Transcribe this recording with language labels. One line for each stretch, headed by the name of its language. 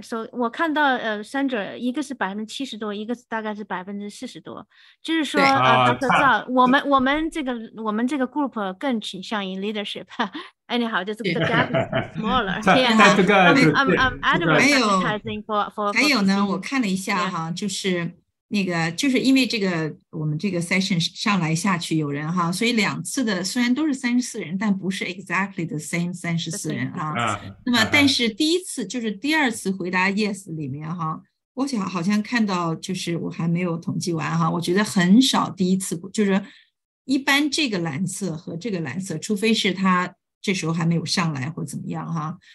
Chinese: So 我看到Sandra 一个是70%多，一个大概是40%多，就是说Dr. Zhao，我们这个 group 更倾向于 leadership.
English: Anyhow, just the gap is smaller. I'm advertising for
Chinese: 还有呢，我看了一下哈，就是因为我们这个 session 上来下去有人哈，所以2次的虽然都是34人，但不是
English: exactly the same
Chinese: 34人那么但是第2次回答 yes 里面哈，我好像看到就是我还没有统计完哈，我觉得很少第一次就是一般这个蓝色和这个蓝色，除非是他这时候还没有上来或怎么样哈。